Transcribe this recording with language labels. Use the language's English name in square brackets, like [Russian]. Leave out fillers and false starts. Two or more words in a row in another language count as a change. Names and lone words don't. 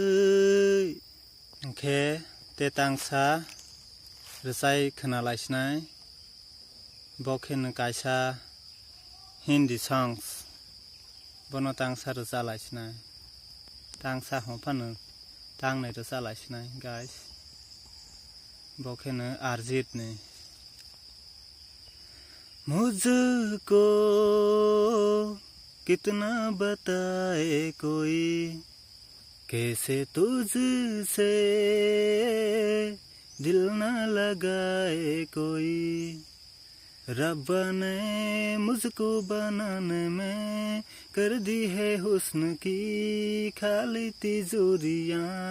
[Turkic languages] khe te tangsa resai khana laisnai bokhen kaisa [English] Hindi songs [Turkic languages] bono tangsa resa laisnai tangsa hopanu tangnai resa laisnai guys bokhen Arjit ne [Hindi] मुझको कितना बताए कोई कैसे तुझसे दिल न लगाए कोई रब ने मुझको बनाने में कर दी है हुस्न की खाली तिजोरियां